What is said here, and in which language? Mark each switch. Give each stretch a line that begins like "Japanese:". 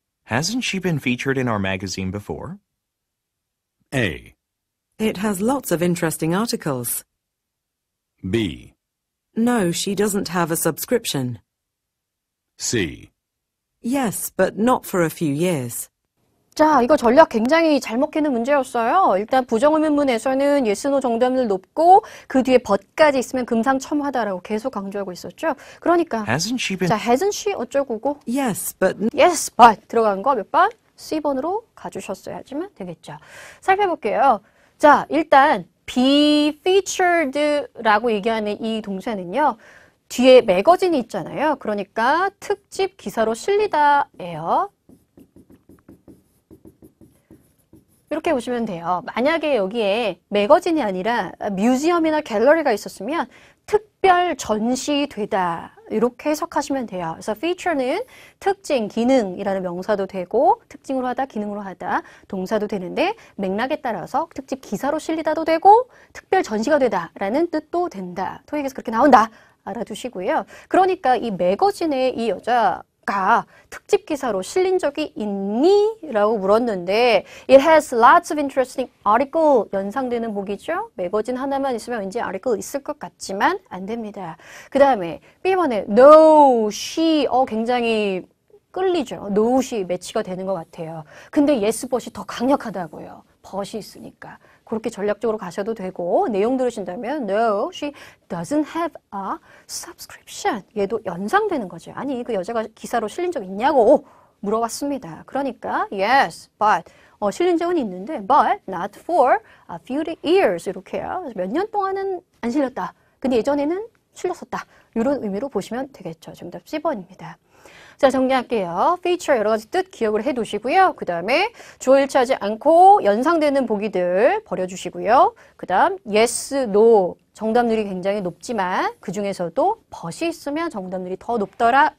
English: Hasn't she been featured in our magazine before? A. It has lots of interesting articles. B. No, she doesn't have a subscription. C. Yes, but not for a few years.
Korean: 자, 이거 전략 굉장히 잘 먹히는 문제였어요. 일단 부정의문문에서는 yes, no 정답률 높고 그 뒤에 but까지 있으면 금상첨화다라고 계속 강조하고 있었죠. 그러니까
English: Hasn't she been...
Korean: 자, hasn't she 어쩌고고
English: Yes, but
Korean: yes, but 들어간 거 몇 번? C번으로 가주셨어야지만 되겠죠. 살펴볼게요. 자, 일단 be featured라고 얘기하는 이 동사는요. 뒤에 매거진이 있잖아요. 그러니까 특집 기사로 실리다예요. 이렇게 보시면 돼요. 만약에 여기에 매거진이 아니라 뮤지엄이나 갤러리가 있었으면 특별 전시되다 이렇게 해석하시면 돼요. 그래서 feature는 특징, 기능이라는 명사도 되고 특징으로 하다, 기능으로 하다 동사도 되는데 맥락에 따라서 특집 기사로 실리다도 되고 특별 전시가 되다라는 뜻도 된다. 토익에서 그렇게 나온다. 알아두시고요. 그러니까 이 매거진에 이 여자가 특집 기사로 실린 적이 있니?
English: 라고 물었는데 It has lots of interesting article 연상되는 복이죠.
Korean: 매거진 하나만 있으면 왠지 article 있을 것 같지만 안 됩니다. 그 다음에 B번에 No, she 굉장히 끌리죠. No, she 매치가 되는 것 같아요. 근데 yes, but이 더 강력하다고요. but이 있으니까. 그렇게 전략적으로 가셔도 되고 내용 들으신다면 No, she doesn't have a subscription. 얘도 연상되는 거죠. 아니 그 여자가 기사로 실린 적 있냐고 물어봤습니다.
English: 그러니까 Yes, but 실린 적은 있는데 But not for a few years 이렇게요.
Korean: 몇 년 동안은 안 실렸다. 근데 예전에는 실렸었다. 이런 의미로 보시면 되겠죠. 정답 C번입니다. 자, 정리할게요. feature 여러 가지 뜻 기억을 해두시고요. 그 다음에 주어 일치하지 않고 연상되는 보기들 버려주시고요. 그 다음 yes, no 정답률이 굉장히 높지만 그 중에서도 but이 있으면 정답률이 더 높더라.